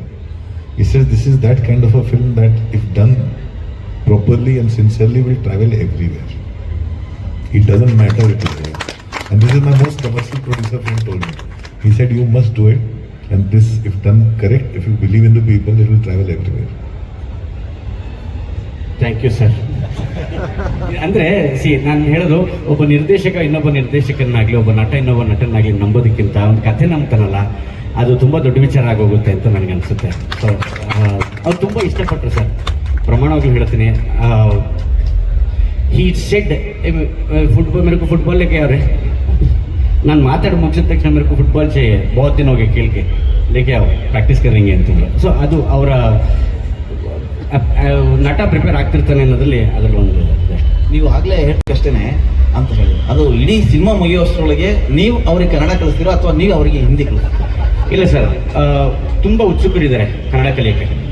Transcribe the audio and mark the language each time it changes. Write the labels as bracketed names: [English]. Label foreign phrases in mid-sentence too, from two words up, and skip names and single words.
[English] He says, this is that kind of a film that if done properly and sincerely will travel everywhere. It doesn't matter if it is there. And this is my most commercial producer friend told me. He said, you must do it. And this, if done correct, if you believe in the people, it will travel everywhere. Thank you sir. [Kannada] ಅಂದರೆ ನಾನು ಹೇಳೋದು, ಒಬ್ಬ ನಿರ್ದೇಶಕ ಇನ್ನೊಬ್ಬ ನಿರ್ದೇಶಕನಾಗಲಿ, ಒಬ್ಬ ನಟ ಇನ್ನೊಬ್ಬ ನಟನಾಗಲಿ ನಂಬೋದಕ್ಕಿಂತ ಒಂದು ಕಥೆ ನಂಬ್ತಾನಲ್ಲ, ಅದು ತುಂಬ ದೊಡ್ಡ ವಿಚಾರ ಆಗೋಗುತ್ತೆ ಅಂತ ನನಗೆ ಅನಿಸುತ್ತೆ. ಸೊ ಅವ್ರು ತುಂಬ ಇಷ್ಟಪಟ್ಟರು ಸರ್, ಪ್ರಮಾಣವಾಗಿ ಹೇಳ್ತೀನಿ. [English] He said football [Hindi] ಮೇರೆ को फुटबॉल लेके आ रहे, [Kannada] ನಾನು ಮಾತಾಡಿ ಮುಗಿಸಿದ ತಕ್ಷಣ [Hindi] ಮೇರೆ को फुटबॉल चाहिए, बहुत दिन हो गए खेल के, लेके आओ ಪ್ರಾಕ್ಟೀಸ್ करेंगे ಅಂತಂದ್ರು. [Kannada] ಸೊ ಅದು ಅವರ ನಟ ಪ್ರಿಪೇರ್ ಆಗ್ತಿರ್ತಾನೆ ಅನ್ನೋದ್ರಲ್ಲಿ ಅದರಲ್ಲಿ ಒಂದು. ನೀವು ಆಗಲೇ ಹೇಳ್ಬೇಕಷ್ಟೇ ಅಂತ ಹೇಳಿ, ಅದು ಇಡೀ ಸಿನಿಮಾ ಮುಗಿಯೋಷ್ಟರೊಳಗೆ ನೀವು ಅವ್ರಿಗೆ ಕನ್ನಡ ಕಲಿಸ್ತೀರೋ ಅಥವಾ ನೀವು ಅವರಿಗೆ ಹಿಂದಿ ಕಲಿಸ್ತೀರೋ? ಇಲ್ಲ ಸರ್, ತುಂಬ ಉತ್ಸುಕರಿದ್ದಾರೆ ಕನ್ನಡ ಕಲಿಯೋಕ್ಕೆ.